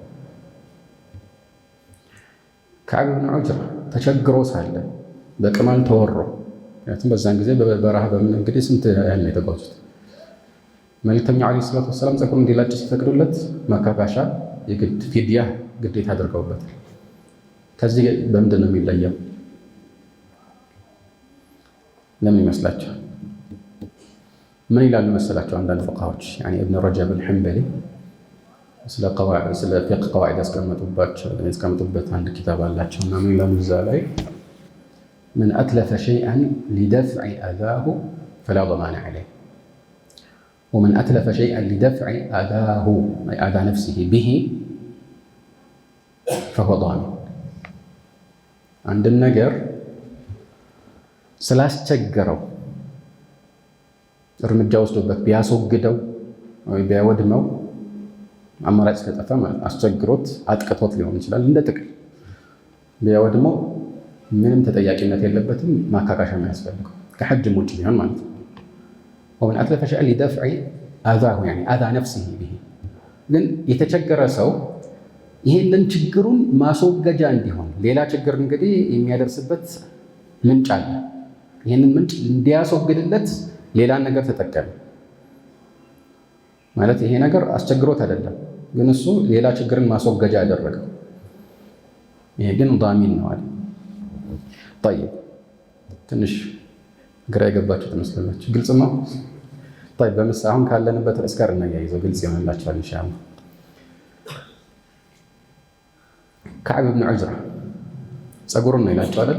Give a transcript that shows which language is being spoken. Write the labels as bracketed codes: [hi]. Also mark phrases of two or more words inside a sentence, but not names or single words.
[am] ከዓብ ብን ዑጅራ ተቸግሮ ሳለ በቅማል ተወሮ፣ ምክንያቱም በዛን ጊዜ በበረሃ በምን እንግዲህ ስንት ያህል ነው የተጓዙት። መልእክተኛው [ar] عليه الصلاة والسلام [am] ፀጉር እንዲላጭ ሲፈቅዱለት ማካካሻ የግድ ፊድያ ግዴታ አድርገውበታል። ከዚህ በምንድን ነው የሚለየው? ለምን ይመስላችኋል? ምን ይላሉ መሰላቸው አንዳንድ ፈቃዎች ኢብኑ ረጀብ አልሐንበሊ ስለ ፊቅህ ቀዋዒድ ያስቀመጡበት አንድ ኪታብ አላቸው እና ምን ይላሉ እዛ ላይ [ar] من أتلف شيئا لدفع أذاه فلا ضمان عليه ومن أتلف شيئا لدفع أذاه أي أذى نفسه به فهو ضامن عند النجر [am] ስላስቸገረው እርምጃ ወስዶበት ቢያስወግደው ወይ ቢያወድመው አማራጭ ስለጠፋ ማለት አስቸግሮት አጥቅቶት ሊሆን ይችላል። እንደ ጥቅል ቢያወድመው ምንም ተጠያቂነት የለበትም። ማካካሻ የሚያስፈልገው ከሐጅም ውጭ ቢሆን ማለት ነው። [ar] ومن أتلف شيئا لدفع أذاه يعني أذى نفسه به። [am] ግን የተቸገረ ሰው ይህንን ችግሩን ማስወገጃ እንዲሆን ሌላ ችግር እንግዲህ የሚያደርስበት ምንጭ አለ። ይህንን ምንጭ እንዲያስወግድለት ሌላን ነገር ተጠቀመ ማለት ይሄ ነገር አስቸግሮት አይደለም፣ ግን እሱ ሌላ ችግርን ማስወገጃ ያደረገው። ይሄ ግን ዳሚን ነው አለ። ጠይብ ትንሽ ግራ የገባችሁ ትመስላላችሁ። ግልጽ ነው። ጠይብ በምሳሌ አሁን ካለንበት ርዕስ ጋር እናያይዘው ግልጽ ይሆንላችኋል ኢንሻአላህ። ከዓብ ብን ዑጅራ ጸጉሩን ነው ይላቸው አይደል?